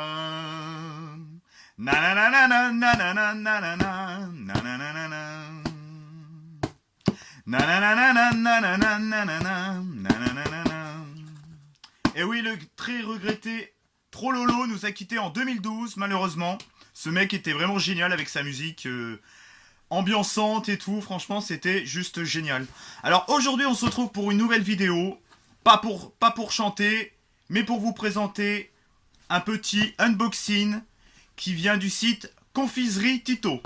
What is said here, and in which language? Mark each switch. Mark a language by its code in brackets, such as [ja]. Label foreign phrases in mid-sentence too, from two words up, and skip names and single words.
[fr] Nananana, nananana, nanana, nananana. Nananana, nananana, nanana, nananana. Et oui, le très regretté Trololo nous a quittés en 2012, malheureusement. Ce mec était vraiment génial avec sa musique ambiançante et tout. Franchement, c'était juste génial. Alors aujourd'hui, on se retrouve pour une nouvelle vidéo. Pas pour chanter, mais pour vous présenter un petit unboxing qui vient du site Confiserie Tito.